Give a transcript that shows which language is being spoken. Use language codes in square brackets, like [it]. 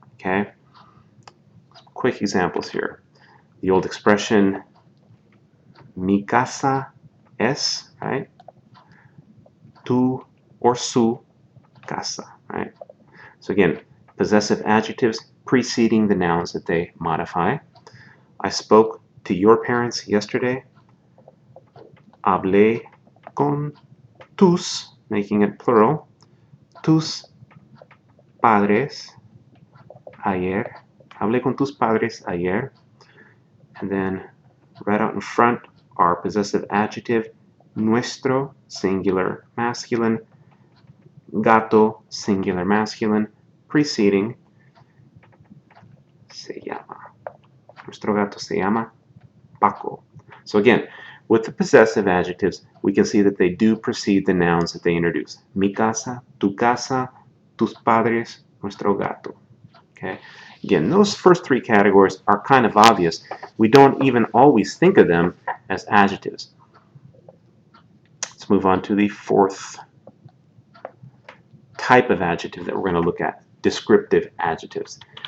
[en] Okay? Quick examples here. The old expression, [es] mi casa es, [en] right? [es] Tu or su casa, right? [en] So again, possessive adjectives preceding the nouns that they modify. I spoke to your parents yesterday. [es] Hablé con tus, [en] making it plural, [es] tus padres ayer. Hablé con tus padres ayer. [en] And then right out in front, our possessive adjective, nuestro, singular masculine, gato, singular masculine, preceding, [es] se llama. Nuestro gato se llama Paco. [en] So again, with the possessive adjectives, we can see that they do precede the nouns that they introduce. [es] Mi casa, tu casa, tus padres, nuestro gato. [en] Okay. Again, those first three categories are kind of obvious. We don't even always think of them as adjectives. Let's move on to the fourth type of adjective that we're going to look at, descriptive adjectives.